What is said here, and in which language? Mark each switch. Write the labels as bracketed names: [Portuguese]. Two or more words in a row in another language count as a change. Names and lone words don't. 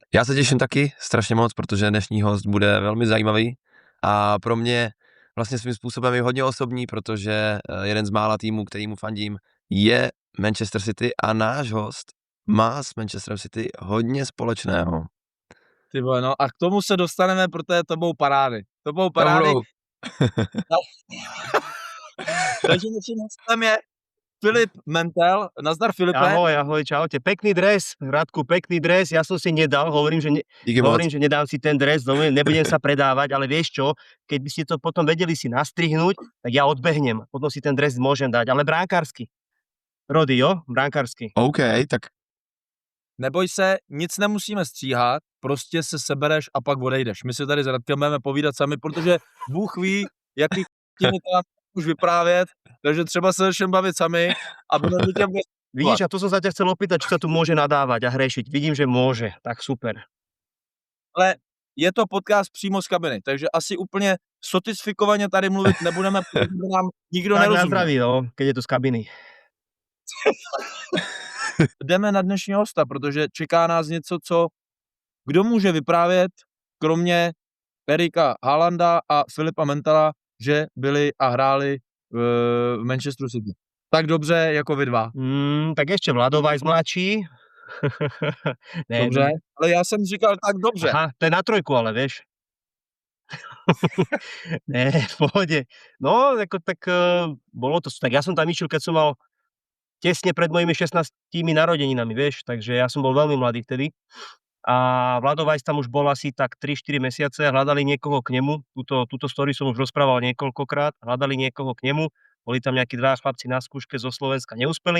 [Czech] Já se těším taky strašně moc, protože dnešní host bude velmi zajímavý a pro mě vlastně svým způsobem je hodně osobní, protože jeden z mála týmů, kterýmu fandím, je Manchester City a náš host má s Manchesterem City hodně společného. Ty vole, no a k tomu se dostaneme, protože to budou parády. To budou parády. Takže naším hostem je Filip Mentel. Nazdar, Filipe. [Slovak] Ahoj, čaute. Pekný dres, Radku, pekný dres. Ja som si nedal, hovorím, že nedám si ten dres, nebudem sa predávať, ale vieš čo, keď by ste to potom vedeli si nastrihnúť, tak ja odbehnem. Potom si ten dres môžem dať, ale bránkarsky. Rody, jo? Bránkarsky. [Czech] OK, tak... Neboj se, nic nemusíme stříhat, prostě se sebereš a pak odejdeš. My si tady s Radkem budeme povídat sami, protože Bůh ví, jaký tím tam už vyprávět, takže třeba se začneme bavit sami a budeme tě... [Slovak] Vidíš, a to som sa ťa chcel opýtať, či sa tu môže nadávať a hrešiť. Vidím, že môže, tak super. [Czech] Ale je to podcast přímo z kabiny, takže asi úplně sofistikovaně tady mluvit nebudeme, protože nám nikdo tak nerozumí. [Slovak] Tak na zdraví, no, keď je to z kabiny. [Czech] Jdeme na dnešního hosta, protože čeká nás něco, kdo může vyprávět, kromě Erika Haalanda a Filipa Mentela, že byli a hráli v Manchesteru City. Tak dobře, jako vy dva. [Slovak] Tak ešte Vlado Weiss mladší. [Czech] Dobře, ale já jsem říkal tak dobře. [Slovak] Aha, to je na trojku, ale vieš. Ne, v pohode. No, tak bolo to, tak ja som tam išiel, keď som mal tesne pred mojimi 16 narodeninami, vieš, takže ja som bol veľmi mladý vtedy. A Vlado Weiss tam už bol asi tak 3-4 mesiace, hľadali niekoho k nemu, túto story som už rozprával niekoľkokrát, hľadali niekoho k nemu, boli tam nejakí dva chlapci na skúške zo Slovenska, neúspeli.